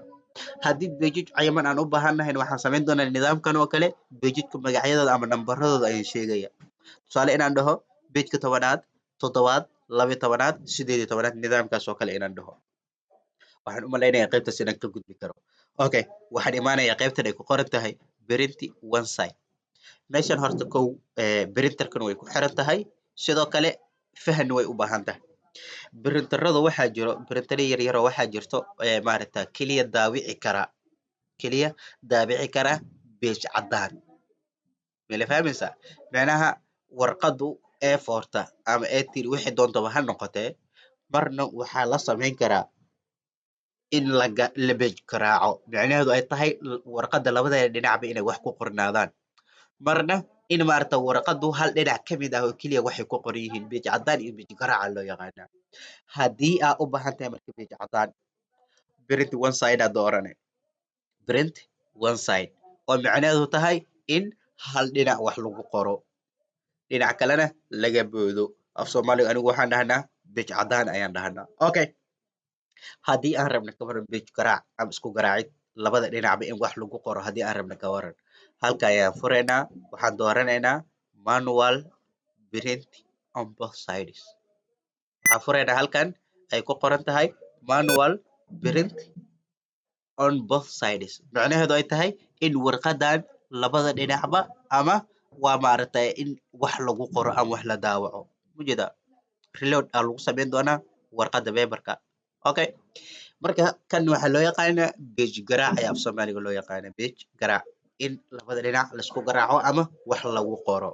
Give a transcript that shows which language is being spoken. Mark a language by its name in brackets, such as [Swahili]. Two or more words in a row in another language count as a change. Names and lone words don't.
[Somali] Haddii page cayiman aan u baahanahay waxaan samayn doonaa nidaamkan oo kale pageka magacyadooda ama nambaradooda ayaan sheegaya. Tusaale inaan dhaho pageka tobanaad, toddobaad, 12aad, 18aad nidaamkaas oo kale inaan dhaho. Waxaan u maleynayaa qaybtaas inaan ka gudbi karo. Okay, waxaan imaanayaa qaybtan ay ku qoran tahay [English] print one side. [Somali] Meeshan horta kow printerkan way ku xiran tahay. Sidoo kale fahan way u baahan tahay. Printerada waxaa jiro printero yar yar oo waxaa jirto maaragtaa kaliya daabici kara page cadaan. Ma la fahmaysaa? Macnaha warqadu A4 ama A3 wixii doontaba ha noqotee marna waxaa la samayn karaa in la page garaaco. Macnaheedu ay tahay warqada labadeeda dhinacba inay wax ku qornaadaan. Marna in maaragtaa warqadu hal dhinac ka mid ah oo keliya waxay ku qoran yihiin page cadaan iyo page garaaca loo yaqaanaa. Haddii aad u baahan tahay marka page cadaan [English] print one side [Somali] aad dooranay. [English] Print one side [Somali] oo macnaheedu tahay in hal dhinac wax lagu qoro dhinac kalena laga boodo. Af Soomaaliga anigu waxaan dhahnaa page cadaan ayaan dhahnaa. Okay, haddii aan rabno ka waran page garaac ama isku garaacid labada dhinacba in wax lagu qoro haddii aan rabno ka waran. Halka ayaan fureynaa waxaan dooranaynaa [English] manual print on both sides. [Somali] Waxaan fureynaa halkan ay ku qoran tahay [English] manual print on both sides. [Somali] Macnaheedu ay tahay in warqadan labada dhinacba ama waa maaragtay in wax lagu qoro ama wax la daawaco. Mujeda reload aa lagu samayn doonaa warqada paperka. Okay, marka kan waxaa loo yaqaanaa page garaac ayaa af Soomaaliga loo yaqaanaa page garaac in labada dhinac la isku garaaco ama wax lagu qoro.